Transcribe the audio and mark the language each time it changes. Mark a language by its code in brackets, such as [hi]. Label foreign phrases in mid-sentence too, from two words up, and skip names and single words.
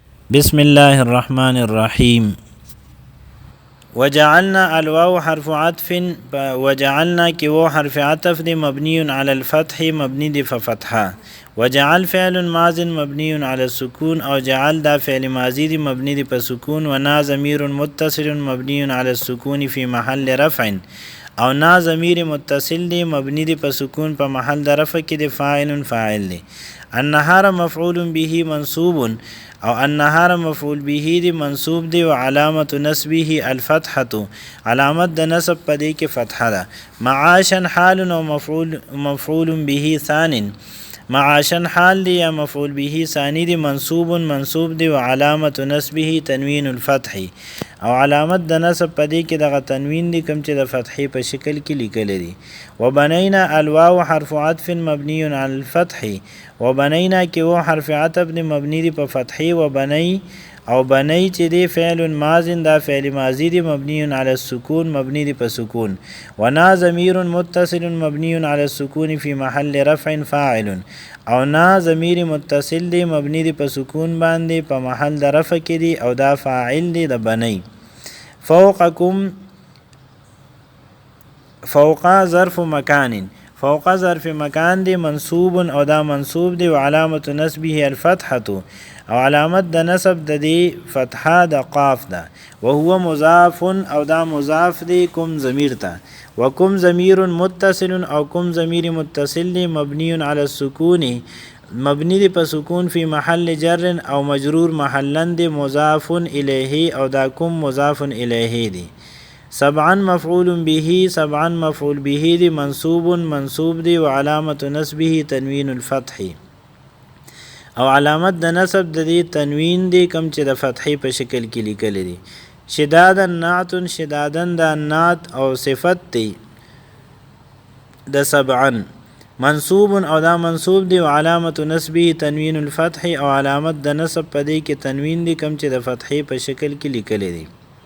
[ar] بسم الله الرحمن الرحيم. وجعلنا الواو حرف عطف. [ps] وجعلنا کی وہ [ar] حرف عطف [ps] دی [ar] مبنی على الفتح [ps] مبنی دی فتحہ. [ar] وجعل فعل ماض مبنی على السکون [ps] او جعل دا فعل ماضی دی مبنی دی پر سکون. [ar] ونا ضمیر متصل مبنی على السکون فی محل رفع [ps] او نا ضمیر متصل دی مبنی دی پر سکون په محل د رفع کې دی فاعل دی. [ar] النهار مفعول به منصوب [ps] او النهار مفعول به دی منصوب دی [ar] و علامت نصبه الفتحه [ps] علامت د نصب پدې کې فتحه ده. [ar] معاشا حال او مفعول به ثان. [ps] معاشا حال دی یا مفعول به ثانی دی منصوب دی [ar] و علامت نصبه تنوین الفتح [ps] او علامت د نصب پدې کې دغه تنوین دی کوم چې د فتحې په شکل کې لیکل دي. [ar] وبنینا الواو حرف عطف مبنی علی الفتح. [ps] وبنینا کې و حرف عطف دی مبنی دی په فتحې. وبنی او بنی چې دی فعل ماض دا فعل ماضی دی [ar] مبنی علی السکون [ps] مبنی دی په سکون. [ar] ونا ضمیر متصل مبنی علی السکون فی محل رفع فاعل [ps] او نا ضمیر متصل دی مبنی دی په سکون باندې په محل د رفع کې دی او دا فاعل دی د بنی. [ar] فوقکم فوق ظرف مکان. [ps] فوق ظرف مکان دی منصوب او دا منصوب دی [ar] و علامت نصبه الفتحه [ps] او علامت د نصب د دی فتحه د قاف ده. [ar] وهو مضاف [ps] او دا مضاف دی کوم ضمیر ته. [ar] وکم ضمیر متصل [ps] او کوم ضمیر متصل دی [ar] مبنی علی السکون [ps] مبنی دی په سکون [ar] فی محل جر [ps] او مجرور محلن دی مضاف الیه او دا کوم مضاف الیه دی. سبعا مفعول به سبعا مفعول به دی منصوب دی [ar] و علامت نصبه تنوین الفتح [ps] او علامت د نصب د دې تنوین دی کم چې د فتحې په شکل کې لیکل دي. شدادا نعت شدادن دا نعت او صفت دی د سبعا منصوب او دا منصوب دی [ar] و علامت نصبه تنوین الفتح [ps] او علامت د نصب په دې کې تنوین دی کم چې د فتحې په شکل کې لیکل دي.